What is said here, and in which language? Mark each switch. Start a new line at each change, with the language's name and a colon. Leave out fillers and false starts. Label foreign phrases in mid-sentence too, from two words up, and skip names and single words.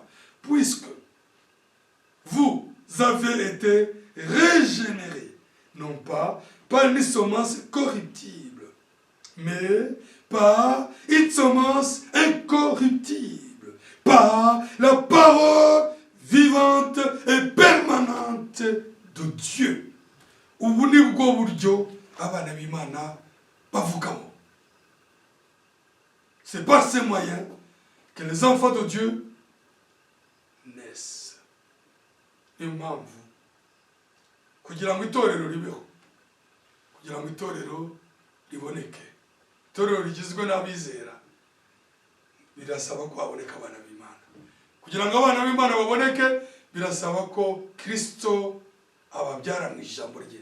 French: Puisque vous avez été régénérés, non pas par une semence corruptible, mais par une semence incorruptible, par la parole vivante et permanente de Dieu.
Kinyarwanda: Ubu ni bwo buryo abana b'Imana bavukamo.
French: C'est par ces moyens que les enfants de Dieu naissent.
Kinyarwanda: Niyo mpamvu kugira ngo itorero ribeho, kugira ngo itorero riboneke, itorero rigizwe n'abizera, birasaba ko haboneka abana b'Imana. Kugira ngo abana b'Imana baboneke, birasaba ko Kristo ababyara mu ijambo rye.